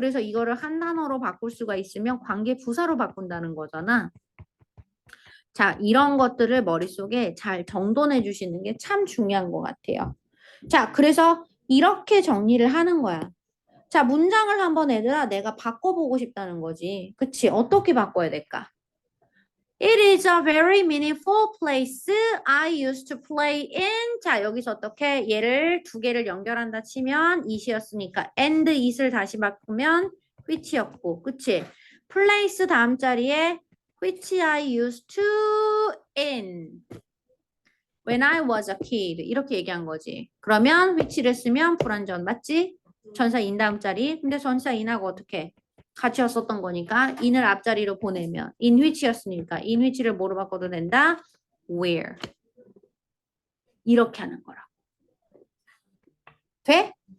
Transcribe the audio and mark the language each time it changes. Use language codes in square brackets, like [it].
[ko] 그래서 이거를 한 단어로 바꿀 수가 있으면 관계 부사로 바꾼다는 거잖아. 자, 이런 것들을 머릿속에 잘 정돈해 주시는 게 참 중요한 것 같아요. 자, 그래서 이렇게 정리를 하는 거야. 자, 문장을 한번 얘들아 내가 바꿔보고 싶다는 거지. 그치? 어떻게 바꿔야 될까? [en] It is a very meaningful place I used to play in. [ko] 자, 여기서 어떻게 얘를 두 개를 연결한다 치면 it이었으니까 and it을 다시 바꾸면 which였고, 그치? place 다음 자리에 [en] which I used to in when I was a kid [ko] 이렇게 얘기한 거지. 그러면 which를 쓰면 불완전 맞지? 전사 in 다음 자리. 근데 전사 in하고 어떻게? 같이 썼던 거니까 in을 앞자리로 보내면 in which였으니까 in which를 뭐로 바꿔도 된다? where. 이렇게 하는 거라고. 돼?